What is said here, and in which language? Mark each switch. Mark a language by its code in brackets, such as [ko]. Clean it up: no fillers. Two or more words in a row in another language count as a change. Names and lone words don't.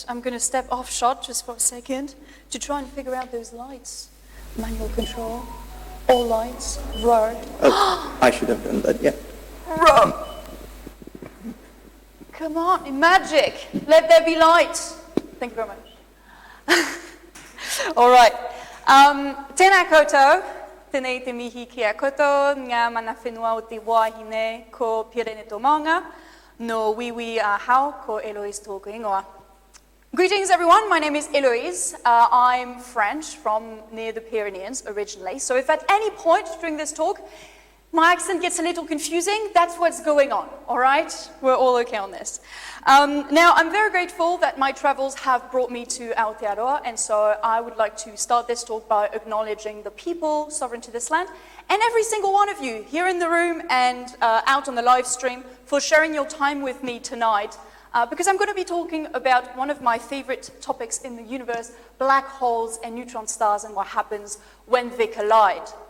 [en] I'm going to step off shot just for a second to try and figure out those lights. Manual control, all lights, roar. Oh, I should have done that, yeah. Roar. Come on, magic. Let there be light. Thank you very much. All right. [mi] Tēnā koutou, tēnei te mihi kia koto, ngā mana whenua o te wāhine ko Pirene tō maunga, no wiwi hao ko Eloise tōku ingoa. [en] Greetings, everyone. My name is Eloise. I'm French from near the Pyrenees originally. So if at any point during this talk my accent gets a little confusing, that's what's going on, all right? We're all okay on this. Now, I'm very grateful that my travels have brought me to Aotearoa, and so I would like to start this talk by acknowledging the people sovereign to this land, and every single one of you here in the room and out on the live stream for sharing your time with me tonight, because I'm going to be talking about one of my favorite topics in the universe, black holes and neutron stars and what happens when they collide.